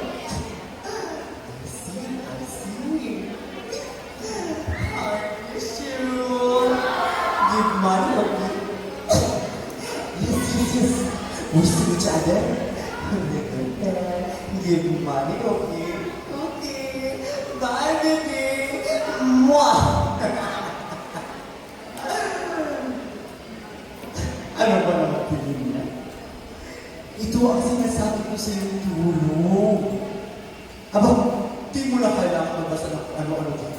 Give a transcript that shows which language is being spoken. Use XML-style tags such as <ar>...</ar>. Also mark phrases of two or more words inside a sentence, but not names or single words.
<en>I see. I miss you. Give money, okay? Yes. We see each other. Give money, okay? Okay. Bye, baby. Mwah!</en> <tl>Ano ba naman tingin niya? Ito ang sinasabi ko sa iyong tulong. Aba, di mo na kailangan mabasa ng ano-ano dito.</tl>